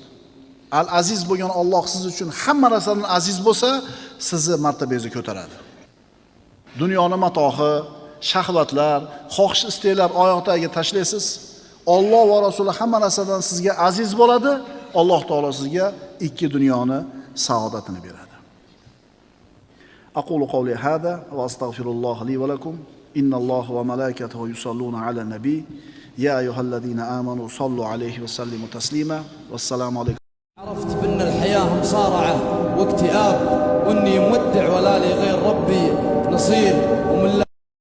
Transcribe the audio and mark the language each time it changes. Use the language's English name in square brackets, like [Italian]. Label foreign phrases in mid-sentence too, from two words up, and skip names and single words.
[Uzbek] Al-aziz bo'lgan Alloh siz uchun hamma narsadan aziz bo'lsa, sizni martabangizni ko'taradi. Dunyoni matohi, shahvatlar, xohish istaklar oyoqtagiga tashlaysiz. Alloh va Rasuli hamma narsadan sizga aziz bo'ladi. Alloh taolo sizga ikki dunyoni saodatini beradi. [Arabic] أقول قولي هذا وأستغفر الله لي ولكم. إن الله وملائكته يصلون على النبي. يا أيها الذين آمنوا صلوا عليه وسلموا تسليما. والسلام عليكم. عرفت بأن الحياة مصارعة واكتئاب وإني مودع ولا لي غير ربي نصير ومن